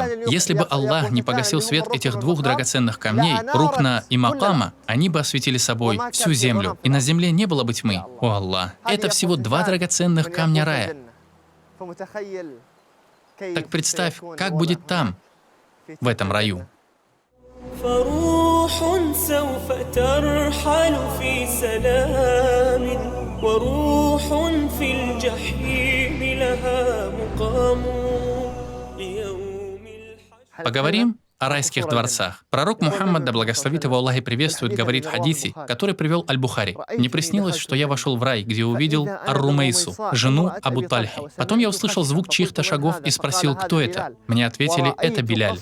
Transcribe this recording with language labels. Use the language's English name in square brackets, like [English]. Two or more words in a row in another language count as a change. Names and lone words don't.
[Russian] Если бы Аллах не погасил свет этих двух драгоценных камней, рукна и макама, они бы осветили собой всю землю, и на земле не было бы тьмы. О Аллах, это всего два драгоценных камня рая. Так представь, как будет там, в этом раю. [Arabic] فروح سوف ترحل في سلام وروح في الجحيم لها مقام ليوم الحشر. [Russian] Поговорим о райских дворцах. Пророк Мухаммад, да благословит его Аллах и приветствует, говорит в хадисе, который привел Аль-Бухари. «Мне приснилось, что я вошел в рай, где увидел Ар-Румейсу, жену Абу Тальхи. Потом я услышал звук чьих-то шагов и спросил, кто это. Мне ответили, это Биляль.